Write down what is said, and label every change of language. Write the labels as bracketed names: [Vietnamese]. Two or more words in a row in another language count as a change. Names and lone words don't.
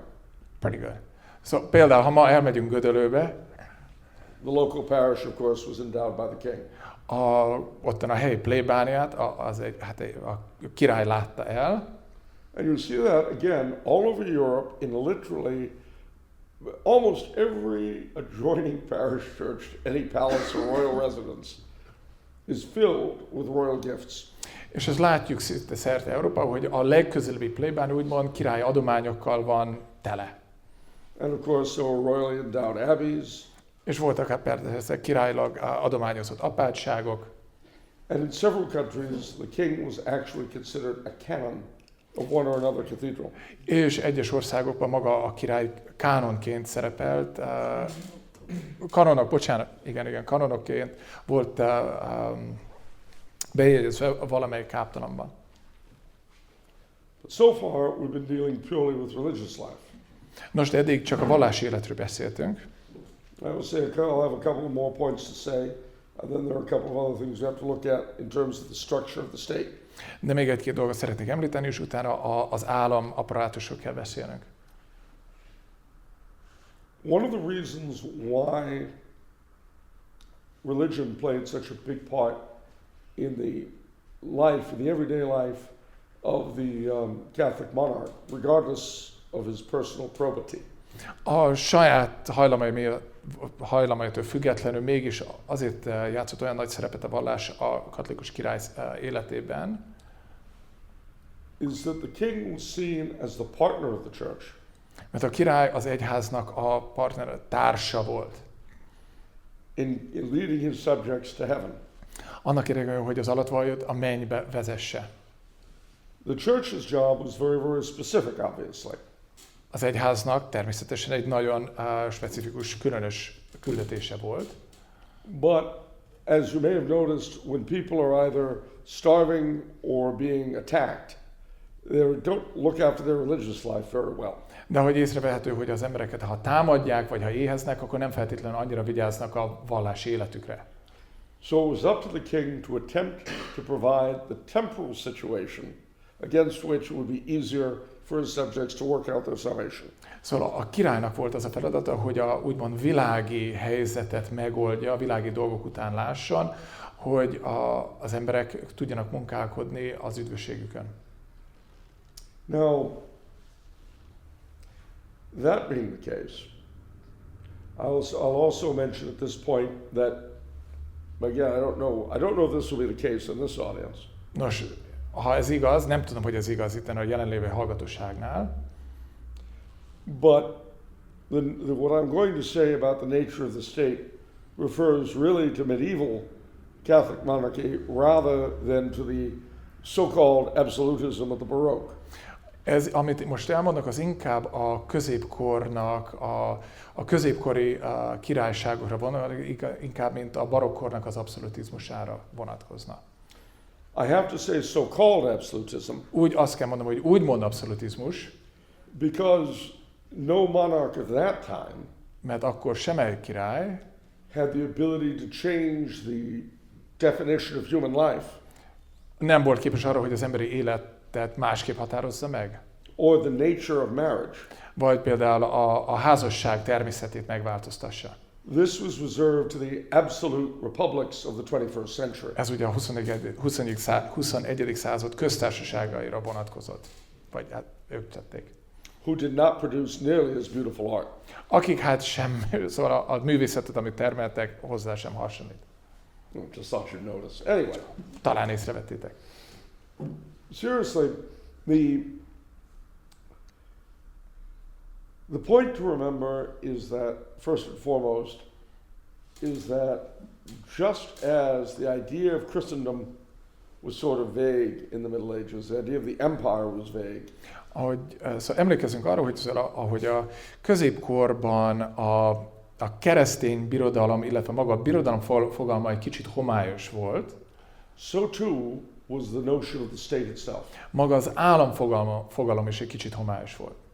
[English] Pretty good. [Hungarian] Szóval például, ha ma elmegyünk Gödöllőbe, [English] The local parish, of course, was endowed by the king. [Hungarian] ottan a helyi plébániát a király látta el, [English] And you see that again all over Europe in literally almost every adjoining parish church, any palace or royal residence is filled with royal gifts. [Hungarian] és ezt látjuk szerte Európában, hogy a legközelebbi plébánia úgymond király adományokkal van tele. [English] And of course, there were royally endowed abbeys. [Hungarian] És voltak persze királylag adományozott apátságok. [English] And in several countries, the king was actually considered a canon of one or another cathedral. [Hungarian] És egyes országokban maga a király kánonként szerepelt, kanonokként volt bejegyezve valamelyik káptalanban. [English] But so far, we've been dealing purely with religious life. [Hungarian] Most eddig csak a vallási életről beszéltünk. [English] I'll have a couple of more points to say, and then there are a couple of other things we have to look at in terms of the structure of the state. [Hungarian] De még egy-két dolgot szeretnék említeni, és utána az állam apparátusról kell beszélnünk. [English] One of the reasons why religion played such a big part in the life, in the everyday life of the Catholic monarch, regardless of his personal probity. [Hungarian] A saját hajlamaitól függetlenül mégis azért játszott olyan nagy szerepet a vallás a katolikus király életében, [English] is that the king was seen as the partner of the church. [Hungarian] Mert a király az egyháznak a partner, társa volt. [English] In leading his subjects to heaven. [Hungarian] Annak érdekében, hogy az alattvalót a mennybe vezesse. [English] The church's job was very, very specific, obviously. [Hungarian] Az egyháznak természetesen egy nagyon specifikus, különös küldetése volt. [English] But as you may have noticed, when people are either starving or being attacked, they don't look after their religious life very well. [Hungarian] De hogy észrevehető, hogy az embereket, ha támadják, vagy ha éheznek, akkor nem feltétlenül annyira vigyáznak a vallási életükre. [English] So it was up to the king to attempt to provide the temporal situation against which it would be easier for his subjects to work out their salvation. [Hungarian] Szóval a királynak volt az a feladata, hogy a úgymond világi helyzetet megoldja, a világi dolgok után lásson, hogy az emberek tudjanak munkálkodni az üdvösségükön. [English] Now, that being the case, I'll also mention at this point that, again, I don't know if this will be the case in this audience. [Hungarian] Nos, ha ez igaz, nem tudom, hogy ez igaz itt a jelenlévő hallgatóságnál. [English] But what I'm going to say about the nature of the state refers really to medieval Catholic monarchy rather than to the so-called absolutism of the Baroque. [Hungarian] Ez, amit most elmondok, az inkább a középkornak, a középkori királyságokra vonatkozik, inkább mint a barokkornak az abszolutizmusára vonatkozna. [English] I have to say so-called absolutism. [Hungarian] Úgy azt kell mondanom, hogy úgymond abszolutizmus. [English] Because no monarch of that time [Hungarian] mert akkor semmelyik király [English] had the ability to change the definition of human life. [Hungarian] Nem volt képes arra, hogy az emberi életet másképp határozza meg. [English] Or the nature of marriage. [Hungarian] Vagy például a házasság természetét megváltoztassa. [English] This was reserved to the absolute republics of the 21st century. [Hungarian] Ez ugye a 21. század köztársaságaira vonatkozott. Vagy hát ők tették. [English] Who did not produce nearly as beautiful art. [Hungarian] Akik hát szóval a művészetet, amit termeltek, hozzá sem hasonlít. [English] Just thought you'd notice. Anyway. [Hungarian] Talán észrevettétek. [English] Seriously, the point to remember is that, first and foremost, is that just as the idea of Christendom was sort of vague in the Middle Ages, the idea of the empire was vague. [Hungarian] Szóval emlékezzünk arra, hogy ahogy a középkorban a keresztény birodalom, illetve maga a birodalom fogalma egy kicsit homályos volt, [English] so too was the notion of the state itself. [Hungarian] Maga az állam fogalom is egy kicsit homályos volt.